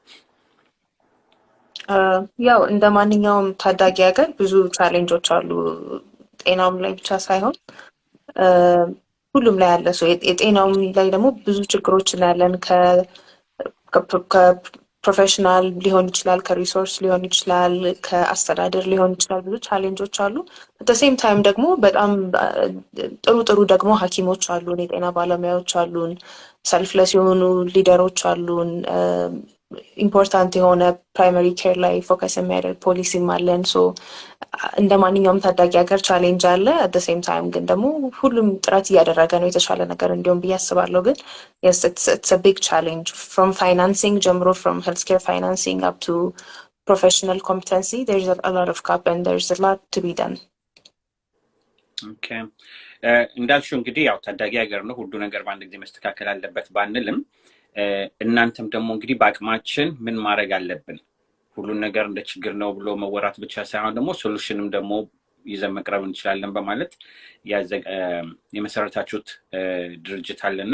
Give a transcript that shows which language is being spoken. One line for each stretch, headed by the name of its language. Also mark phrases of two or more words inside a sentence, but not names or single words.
Amharic: ያው እንደማንኛውም ታዳጊ ሀገር ብዙ ቻሌንጆች አሉ ጤናውም ላይ ብቻ ሳይሆን ሁሉም ላይ ያለ ሰው የጤናውም ላይ ደግሞ ብዙ ችግሮች እናያለን ፕሮፌሽናል ሊሆን ይችላል ከሪሶርስ ሊሆን ይችላል ከአስተዳደር ሊሆን ይችላል ብዙ ቻሌንጆች አሉ
English: at the same time
Amharic: ደግሞ በጣም ጥሩ ደግሞ ሐኪሞች አሉን የጤና ባለሙያዎች አሉን ሰልፍለስ የሆኑ ሊደሮች አሉን ኢምፖርታንት የሆነ
English: primary care
Amharic: ላይ ፎከስ የሚያደርግ ፖሊሲም አለን ሶ እንደማንኛውም ታዳጊ ሀገር ቻሌንጅ አለ
English: at the same time
Amharic: ግን ደግሞ ሁሉም ጥረት እያደረገ ነው የተሻለ ነገር እንዲሆን ብያስባለሁ ግን
English: yes it's a big challenge from financing
Amharic: ጀምሮ
English: from healthcare financing up to professional competency there's a lot of gap and there's a lot to be done
Amharic: okay እንዳልሽው እንግዲህ ያው ታዳጊ ሀገር ነው ሁሉ ነገር በአንድ ጊዜ መስተካከል አለበት ባንልም እናንተም ደግሞ እንግዲህ በአቅማችን ምን ማድረግ አለብን ሁሉ ነገር እንደ ችግር ነው ብሎ መወራት ብቻ ሳይሆን ደግሞ ሶሉሽንም ደግሞ ይዘን መቅረብ እንችላለን በማለት የመሰረታችሁት ድርጅት አለና